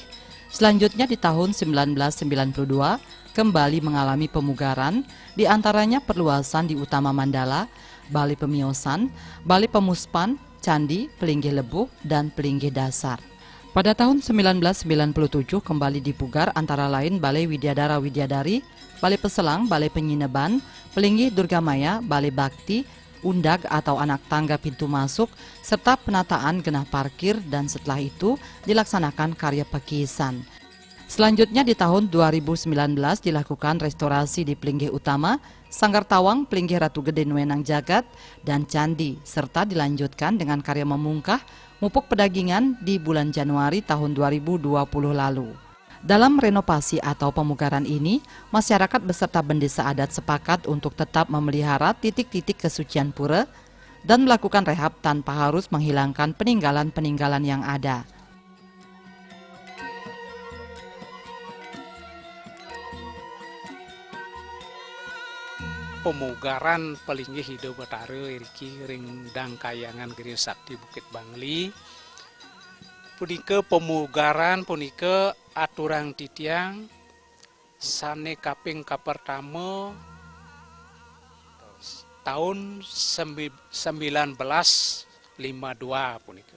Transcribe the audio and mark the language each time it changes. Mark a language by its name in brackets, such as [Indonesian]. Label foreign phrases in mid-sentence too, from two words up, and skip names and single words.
[Indonesian] Selanjutnya di tahun 1992 kembali mengalami pemugaran, di antaranya perluasan di Utama Mandala, Balai Pemiosan, Balai Pemuspan, Candi, Pelinggih Lebuh, dan Pelinggih Dasar. Pada tahun 1997 kembali dipugar antara lain Balai Widyadara Widyadari, Balai Peselang, Balai Penyineban, Pelinggih Durgamaya, Balai Bakti, Undag atau anak tangga pintu masuk, serta penataan genah parkir, dan setelah itu dilaksanakan karya pekisan. Selanjutnya di tahun 2019 dilakukan restorasi di Pelinggih Utama, Sanggar Tawang, Pelinggih Ratu Gede Nuenang Jagat, dan Candi, serta dilanjutkan dengan karya memungkah Mupuk Pedagingan di bulan Januari tahun 2020 lalu. Dalam renovasi atau pemugaran ini, masyarakat beserta bendesa adat sepakat untuk tetap memelihara titik-titik kesucian pura dan melakukan rehab tanpa harus menghilangkan peninggalan-peninggalan yang ada. [Balinese] Pemugaran Pelinggih Hidup Betara Iriki ring Dangkayangan Giri Sakti Bukit Bangli. Punika pemugaran punika aturang titiang sane kaping kapertama tahun 1952 punika.